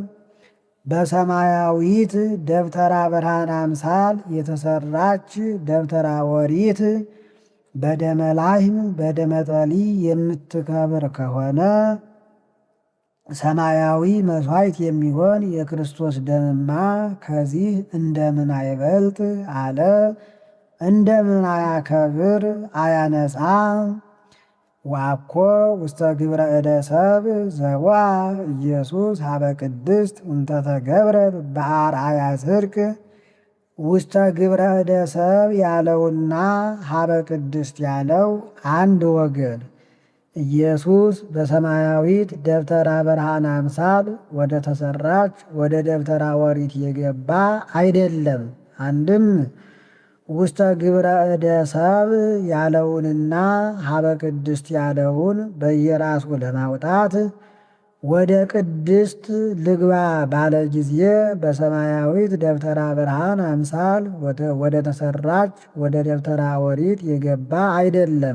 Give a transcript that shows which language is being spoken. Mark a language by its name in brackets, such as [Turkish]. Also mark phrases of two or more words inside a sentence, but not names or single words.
[Amharic] በሰማያዊት ደብተራ ብርሃን አምሳል የተሰራች ደብተራ ኦሪት በደመላህም በደመጠሊ የምትከብር ከሆነ ሰማያዊ መሥዋዕት የሚሆን የክርስቶስ ደምማ ከዚህ እንደምን አይበልጥ አለ። እንደምን አያከብር አያነጻ? [Geez] ዋኮ ውስተ ግብረ እደ ሰብ ዘዋ ኢየሱስ ሀበ ቅድስት እንተተገብረት በአርአያ ጽድቅ። ውስተ ግብረ እደ ሰብ [Amharic] ያለውና [Geez] ሀበ ቅድስት [Amharic] ያለው አንድ ወገን ኢየሱስ በሰማያዊት ደብተራ ብርሃን አምሳል ወደ ተሰራች ወደ ደብተራ ኦሪት የገባ አይደለም። አንድም [Geez] ውስተ ግብረ እደ ሰብ [Amharic] ያለውንና [Geez] ሀበ ቅድስት [Amharic] ያለውን በየራሱ ለማውጣት ወደ ቅድስት ልግባ ባለ ጊዜ በሰማያዊት ደብተራ ብርሃን አምሳል ወደ ተሰራች ወደ ደብተራ ኦሪት የገባ አይደለም።